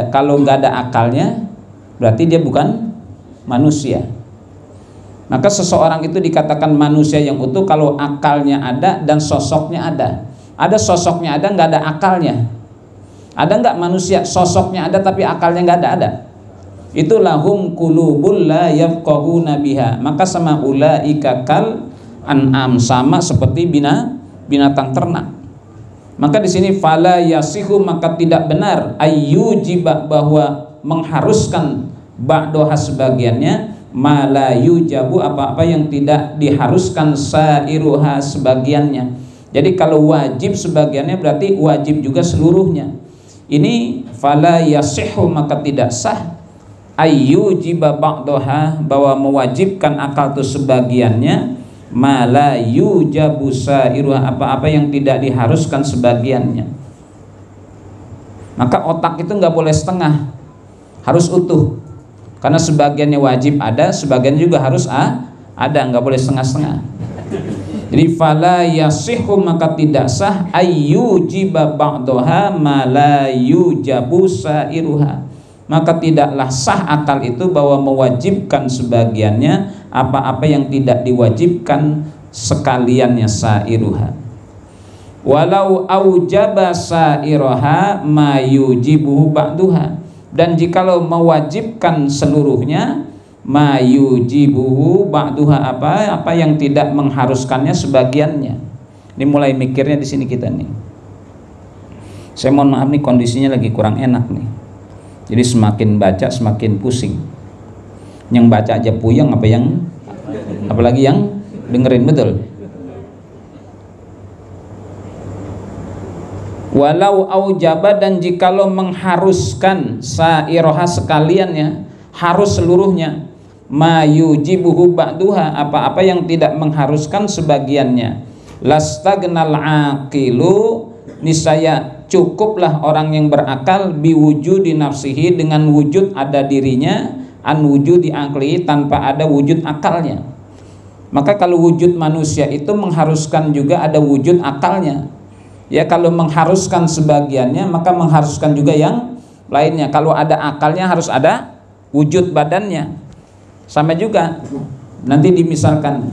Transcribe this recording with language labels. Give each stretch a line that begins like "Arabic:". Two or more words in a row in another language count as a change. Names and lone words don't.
Indonesian: Kalau nggak ada akalnya berarti dia bukan manusia. Maka seseorang itu dikatakan manusia yang utuh kalau akalnya ada dan sosoknya ada. Ada sosoknya ada, nggak ada akalnya. Ada nggak manusia sosoknya ada tapi akalnya nggak ada? Ada.
Arabic: Itu لهم قلوب لا يفقهون بها.
Indonesian: Maka sama
Arabic: أولئك كالأنعام,
Indonesian: sama seperti binatang ternak. Maka di sini
Arabic: فلا يصح,
Indonesian: maka tidak benar, ayyujiba, bahwa mengharuskan ba'daha sebagiannya,
Arabic: ما لا يوجب,
Indonesian: apa-apa yang tidak diharuskan sa'iruha sebagiannya. Jadi kalau wajib sebagiannya berarti wajib juga seluruhnya. Ini
Arabic: فلا يصح,
Indonesian: maka tidak sah,
Arabic: أن يوجب بعضها,
Indonesian: bahwa mewajibkan akal itu sebagiannya,
Arabic: ما لا يوجب سائرها,
Indonesian: apa-apa yang tidak diharuskan sebagiannya. Maka otak itu nggak boleh setengah, harus utuh. Karena sebagiannya wajib ada, sebagian juga harus ada, nggak boleh setengah-setengah.
Arabic: Jadi فلا يصح,
Indonesian: maka tidak sah
Arabic: أن يوجب بعضها ما لا يوجب سائرها,
Indonesian: maka tidaklah sah akal itu bahwa mewajibkan sebagiannya apa-apa yang tidak diwajibkan sekaliannya sairuha.
Arabic: ولو أوجب سائرها ما يوجبه بعضها,
Indonesian: dan jikalau mewajibkan seluruhnya
Arabic: ما يوجبه بعضها,
Indonesian: apa yang tidak mengharuskannya sebagiannya. Ini mulai mikirnya di sini kita nih. Saya mohon maaf nih, kondisinya lagi kurang enak nih. Jadi semakin baca semakin pusing. Yang baca aja puyeng, apalagi yang dengerin, betul.
Arabic: ولو أوجب,
Indonesian: dan jikalau mengharuskan sa'iroha sekaliannya, harus seluruhnya,
Arabic: ما يوجبه بعضها,
Indonesian: apa-apa yang tidak mengharuskan sebagiannya,
Arabic: لاستغنى العاقل,
Indonesian: niscaya cukuplah orang yang berakal,
Arabic: بوجود نفسه,
Indonesian: dengan wujud ada dirinya,
Arabic: عن وجود عقل,
Indonesian: tanpa ada wujud akalnya. Maka kalau wujud manusia itu mengharuskan juga ada wujud akalnya. Ya, kalau mengharuskan sebagiannya maka mengharuskan juga yang lainnya. Kalau ada akalnya harus ada wujud badannya. Sama juga nanti dimisalkan.